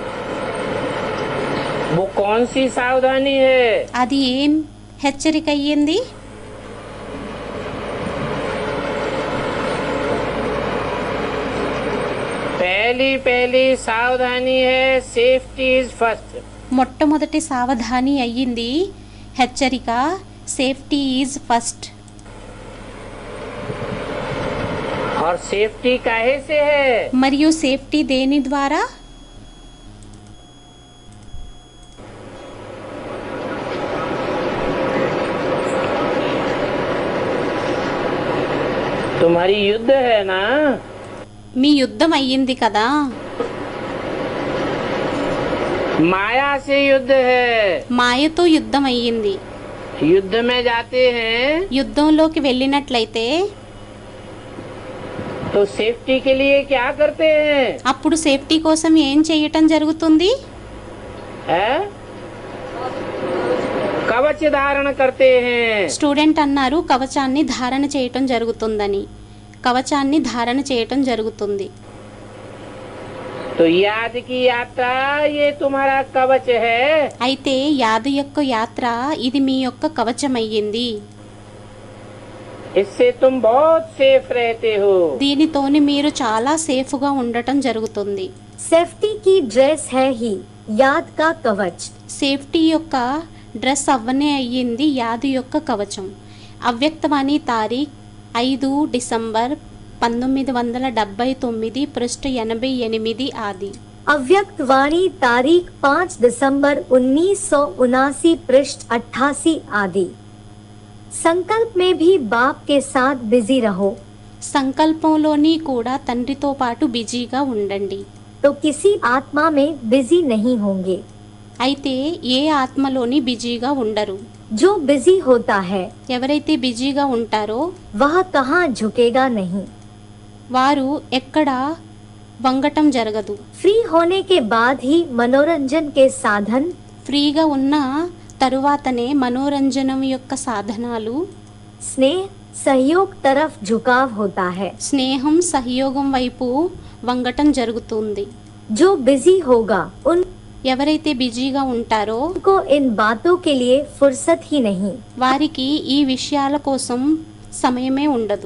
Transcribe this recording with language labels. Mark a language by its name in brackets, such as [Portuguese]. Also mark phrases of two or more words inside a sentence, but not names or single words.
[Hindi] वो कौन सी सावधानी है? [Telugu] అది ఏం హెచ్చరిక అయ్యింది? [Hindi] पहली सावधानी है [English] safety is first. [Telugu] మొట్టమొదటి సావధాని అయ్యింది హెచ్చరిక [English] safety is first. [Hindi] और सेफ्टी काहे से है? [Telugu] మరియు సేఫ్టీ దేని ద్వారా? [Hindi] तुम्हारी युद्ध है ना। [Telugu] మీ యుద్ధం అయ్యింది కదా. [Hindi] माया से युद्ध है। [Telugu] మాయతో యుద్ధం అయ్యింది. [Hindi] युद्ध में जाते हैं [Telugu] యుద్ధంలోకి వెళ్ళినట్లయితే [Hindi] तो सेफ्टी के लिए क्या करते हैं? [Telugu] అప్పుడు సేఫ్టీ కోసం ఏం చేయటం జరుగుతుంది? [Hindi] है? कवच धारण करते हैं। [Telugu] స్టూడెంట్ అన్నారు కవచాన్ని ధారణ చేయటం జరుగుతుందని. కవచాన్ని ధారణ చేయటం జరుగుతుంది. [Hindi] तो याद की यात्रा ये तुम्हारा कवच है। [Telugu] అయితే యాదు యొక్క యాత్ర ఇది మీ యొక్క కవచం అయ్యింది. [Hindi] इससे तुम बहुत सेफ रहते हो। [Telugu] దీనితోని మీరు చాలా సేఫ్గా ఉండటం జరుగుతుంది. [Hindi] सेफ्टी की ड्रेस है ही याद का कवच। [Telugu] సేఫ్టీ యొక్క డ్రెస్ అవ్వనే అయ్యింది యాదు యొక్క కవచం. అవ్యక్తవాణి తారీఖ్ 5 డిసెంబర్ 1979 పృష్ఠ 88 ఆది. [Hindi] अव्यक्त वाणी तारीख 5 दिसंबर 1979 पृष्ठ 88 आदि। संकल्प में भी बाप के साथ बिजी रहो [Telugu] సంకల్పంలోని కూడా తండ్రితో పాటు బిజీగా ఉండండి. [Hindi] तो किसी आत्मा में बिजी नहीं होंगे। [Telugu] అయితే ఏ ఆత్మలోని బిజీగా ఉండరు. [Hindi] जो बिजी होता है [Telugu] ఎవరైతే బిజీగా ఉంటారో [Hindi] वह कहाँ झुकेगा नहीं। [Telugu] వారు ఎక్కడ వంగటం జరగదు. [Hindi] फ्री होने के बाद ही मनोरंजन के साधन [Telugu] ఫ్రీగా ఉన్న తరువాతనే మనోరంజనం యొక్క సాధనాలు [Hindi] स्नेह सहयोग तरफ झुकाव होता है। [Telugu] స్నేహం సహయోగం వైపు వంగటం జరుగుతుంది. [Hindi] जो बिजी होगा [Telugu] ఎవరైతే బిజీగా ఉంటారో [Hindi] उनको इन बातों के लिए फुर्सत ही नहीं। [Telugu] వారికి ఈ విషయాల కోసం సమయమే ఉండదు.